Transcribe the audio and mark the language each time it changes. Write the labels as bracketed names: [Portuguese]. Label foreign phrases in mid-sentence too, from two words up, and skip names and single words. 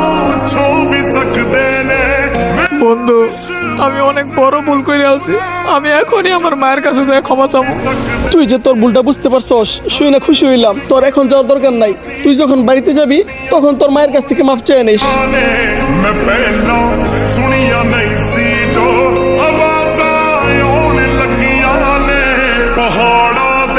[Bangla] বন্ধু, আমি অনেক বড় ভুল করে আছি। আমি এখনই আমার মায়ের কাছে যাই ক্ষমা চাবো। তুই যে তোর ভুলটা বুঝতে পারছস, শুই না খুশি হইলাম। তোর এখন যাওয়ার দরকার নাই, তুই যখন বাড়িতে যাবি তখন তোর মায়ের কাছ থেকে মাফ চেয়ে নিস। [Punjabi] ਮੈਂ ਪਹਿਲਾ ਸੁਣਿਆ ਨਹੀਂ ਸੀ ਜੋ ਆਵਾਜ਼ ਆਉਣ ਲੱਗੀਆਂ ਨੇ ਪਹਾੜਾ